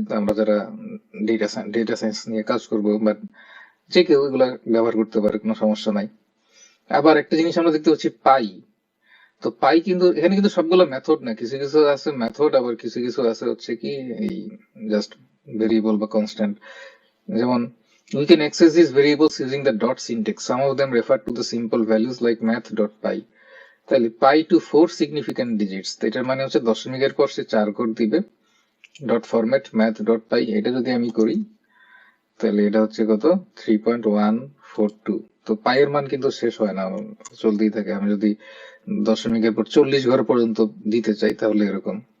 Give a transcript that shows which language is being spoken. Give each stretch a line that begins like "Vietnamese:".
Bangla: তো আমরা যারা ডেটা সায়েন্স নিয়ে কাজ করবো, বাট যে কেউ এগুলা ব্যবহার করতে পারে, কোনো সমস্যা নাই। আবার একটা জিনিস আমরা দেখতে পাচ্ছি, পাই। তো পাই কিন্তু এখানে কিন্তু সবগুলো মেথড না, কিছু কিছু আছে মেথড, আবার কিছু কিছু আছে হচ্ছে কি এই জাস্ট ভেরিয়েবল বা কনস্ট্যান্ট।
English: যেমন we can access these variables using the dot syntax. Some of them refer to the simple values like math.py.
Bangla: তাহলে পাই টু 4
English: significant digits,
Bangla: তো এটার মানে হচ্ছে দশমিকের পর সে 4 কোড দিবে। ডট ফরম্যাট math.py, এটা যদি আমি করি তাহলে এটা হচ্ছে কত, 3.1 42। তো পাইয়ের মান কিন্তু শেষ হয় না, চলতেই থাকে। আমি যদি দশমিকের পর 40 ঘর পর্যন্ত দিতে চাই তাহলে এরকম।